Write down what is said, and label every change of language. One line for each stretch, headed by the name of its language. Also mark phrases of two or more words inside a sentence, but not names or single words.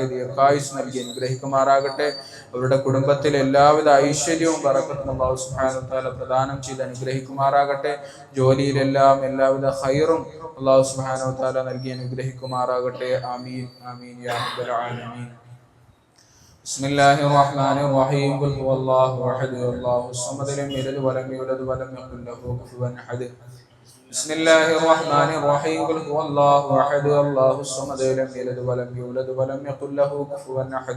Malayalam: ദീർഘായുസ് നൽകി അനുഗ്രഹിക്കുമാറാകട്ടെ. അവരുടെ കുടുംബത്തിൽ എല്ലാവിധ ഐശ്വര്യവും ബറക്കത്തും
Arabic: الله سبحانه وتعالى
Malayalam: പ്രദാനം ചെയ്ത് അനുഗ്രഹിക്കുമാറാകട്ടെ. ജോലിയിലെല്ലാം എല്ലാവിധ ഖൈറും
Arabic: الله سبحانه وتعالى
Malayalam: നൽകി അനുഗ്രഹിക്കുമാറാകട്ടെ.
Arabic: آمين آمين يا رب العالمين. بسم الله الرحمن الرحيم. قل هو الله احد الله الصمد لم يلد ولم يولد ولم يكن له كفوا احد. بسم الله الرحمن الرحيم. قل هو الله احد الله الصمد لم يلد ولم يولد ولم يكن له كفوا احد.